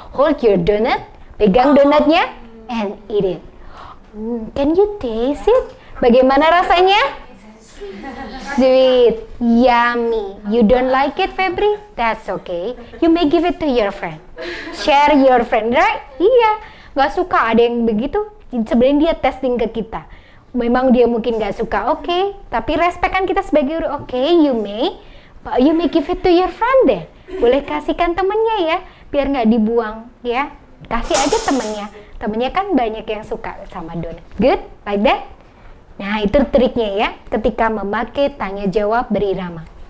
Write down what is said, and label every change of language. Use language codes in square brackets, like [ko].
[en] Hold your donut, [id] pegang donatnya, [en] and eat it. Can you taste it? [id] Bagaimana rasanya? [en] Sweet, yummy. You don't like it, Febri? That's okay. You may give it to your friend. Share your friend, right? [id] Iya, gak suka ada yang begitu. Sebenarnya dia testing ke kita. Memang dia mungkin gak suka, oke. Tapi respect kan kita sebagai guru, oke. [en] You may give it to your friend deh. [id] Boleh kasihkan temennya ya, biar nggak dibuang ya. Kasih aja temennya. Temennya kan banyak yang suka sama donat. [en] Good, like that. [id] Nah, itu triknya ya, ketika memakai tanya jawab berirama.